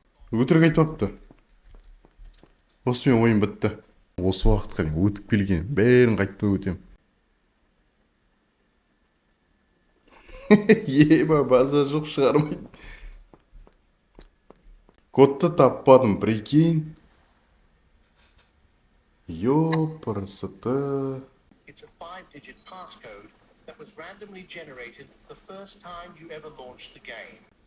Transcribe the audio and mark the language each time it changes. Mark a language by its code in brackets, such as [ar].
[kk] Өтірік айтпапты. Осымен ойын бітті. Осы уақытқа дейін өтіп келген. Бәрін қайтадан өтем. Еба, базар жоқ, шығармайды. Кодты таппадым, прикинь. Ёпырсыты. [en] It's a 5-digit passcode that was randomly generated the first time you ever launched the game.